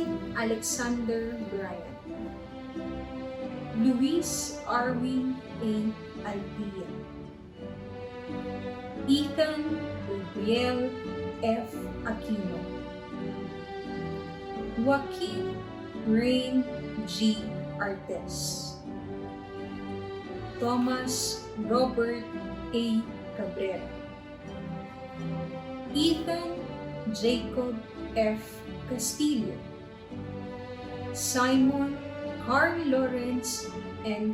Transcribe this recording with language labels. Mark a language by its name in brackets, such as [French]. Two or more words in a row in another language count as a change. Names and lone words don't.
[English] Alexander Bryant, Luis Arwin A. Alpia, Ethan Gabriel F. Aquino, Joaquin Rain G. Artes, Thomas Robert A. Cabrera, Ethan Jacob F. Castillo, Simon Carl Lawrence N.